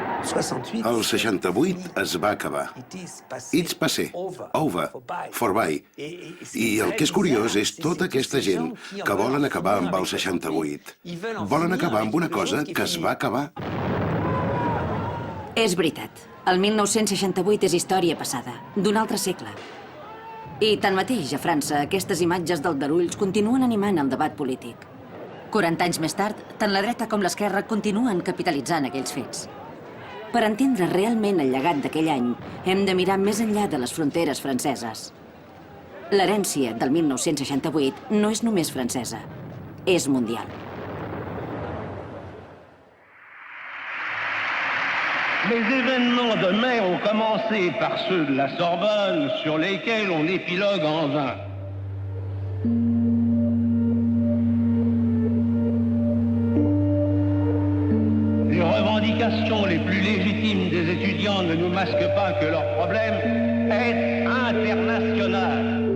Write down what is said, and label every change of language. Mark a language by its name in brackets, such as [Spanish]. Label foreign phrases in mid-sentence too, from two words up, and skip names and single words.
[Catalan] El 68 es va acabar. [English] It's passé, over, forby. [Catalan] I el que és curiós és tota aquesta gent que volen acabar amb el 68. Volen acabar amb una cosa que es va acabar. És veritat. El 1968 és història passada, d'un altre segle. I tanmateix, a França, aquestes imatges d'aldarulls continuen animant el debat polític. 40 anys més tard, tant la dreta com l'esquerra continuen capitalitzant aquells fets. Per entendre realment el llegat d'aquell any, hem de mirar més enllà de les fronteres franceses. L'herència del 1968 no és només francesa, és mundial. [French] Les événements de mai ont commencé par ceux de la Sorbonne, sur lesquels on épilogue en vain. Les revendications les plus légitimes des étudiants ne nous masquent pas que leur problème est international.